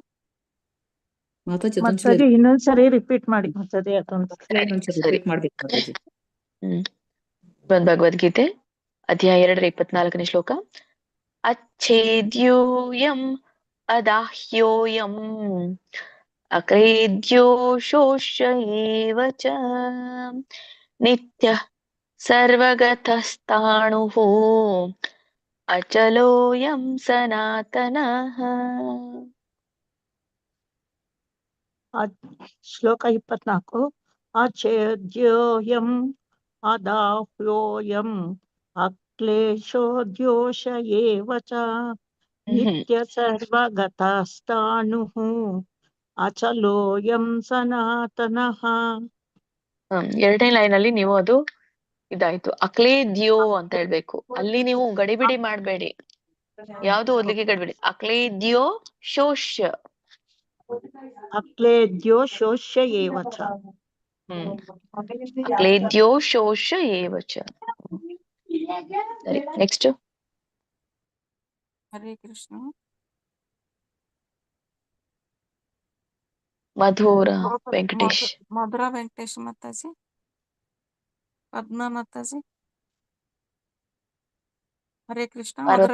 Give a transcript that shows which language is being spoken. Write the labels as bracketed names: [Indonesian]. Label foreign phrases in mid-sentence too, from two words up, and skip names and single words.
[Kannada] ಮಾತಾಜಿ ಇನ್ನೊಂದ್ಸರಿ ರಿಪೀಟ್ ಮಾಡಿ ಮಾತಾಜಿ, ಸರಿ. ಭಗವದ್ಗೀತೆ ಅಧ್ಯಾಯ 2 24ನೇ ಶ್ಲೋಕ. [Sanskrit] ಅಚ್ಛೇದ್ಯೋಯಂ ಅದಾಹ್ಯೋಯಂ ಅಕ್ಲೇದ್ಯೋ ಶೋಷ್ಯ ಏವ ಚ ನಿತ್ಯ ಸರ್ವಗತಸ್ಥಾಣುಃ ಅಚಲೋಯಂ ಸನಾತನಃ. [Kannada] ಶ್ಲೋಕ 24. [Sanskrit] ಅಚ್ಛೇದ್ಯೋಯಂ ಅದಾಹ್ಯೋಯಂ ಅಕ್ಲೇಶೋದ್ಯೋಷ ಏವ ಚ ನಿತ್ಯ ಸರ್ವಗತಸ್ಥಾಣುಃ ಅಚಲೋಯಂ ಸನಾತನಃ. [Kannada] 2ನೇ ಲೈನ್ ಅಲ್ಲಿ ನೀವು ಅದು ಇದಾಯ್ತು. ಅಕ್ಲೇದ್ಯೋ ಅಂತ ಹೇಳ್ಬೇಕು. ಅಲ್ಲಿ ನೀವು ಗಡಿಬಿಡಿ ಮಾಡ್ಬೇಡಿ, ಯಾವ್ದು ಓದ್ಲಿಕ್ಕೆ ಗಡಿಬಿಡಿ. [Sanskrit] ಅಕ್ಲೇದ್ಯೋ ಶೋಷ್ಯ. ಅಕ್ಲೇದ್ಯೋ ಶೋಷ್ಯ ಏವ ಚ. ಅಕ್ಲೇದ್ಯೋ ಶೋಷ್ಯ ಏವ ಚ. [Kannada] ಸರಿ, ನೆಕ್ಸ್ಟ್. [Sanskrit] ಹರೇ ಕೃಷ್ಣ. [Kannada] ಮಧುರ ವೆಂಕಟೇಶ್. ಮಧುರಾ ವೆಂಕಟೇಶ್ ಮಾತಾಜಿ. ಪದ್ಮಾ ಮಾತಾಜಿ. [Sanskrit] ಹರೇ ಕೃಷ್ಣ. ಮಧುರಾ